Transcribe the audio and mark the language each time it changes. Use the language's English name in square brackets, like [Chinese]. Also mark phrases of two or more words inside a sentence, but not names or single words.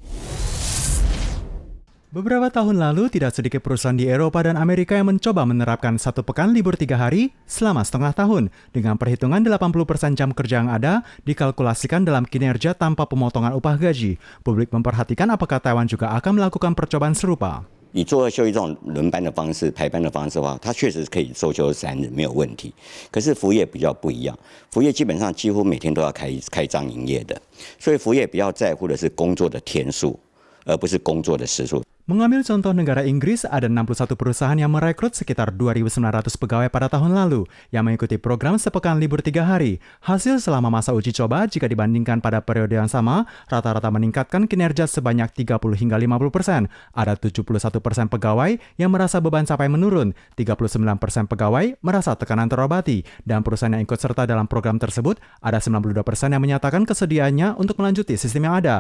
[Indonesian] Beberapa tahun lalu, tidak sedikit perusahaan di Eropa dan Amerika yang mencoba menerapkan 1 pekan libur 3 hari selama setengah tahun. Dengan perhitungan 80% jam kerja yang ada, dikalkulasikan dalam kinerja tanpa pemotongan upah gaji. Publik memperhatikan apakah Taiwan juga akan melakukan percobaan serupa. [Chinese] 以做休一这种轮班的方式、排班的方式的话，它确实可以周休3日没有问题。可是服务业比较不一样，服务业基本上几乎每天都要开张营业的，所以服务业比较在乎的是工作的天数，而不是工作的时数。 [Indonesian] Mengambil contoh negara Inggris, ada 61 perusahaan yang merekrut sekitar 2.900 pegawai pada tahun lalu yang mengikuti program sepekan libur 3 hari. Hasil selama masa uji coba jika dibandingkan pada periode yang sama, rata-rata meningkatkan kinerja sebanyak 30 hingga 50%. Ada 71% pegawai yang merasa beban capai menurun, 39% pegawai merasa tekanan terobati, dan perusahaan yang ikut serta dalam program tersebut ada 92% yang menyatakan kesediaannya untuk melanjuti sistem yang ada.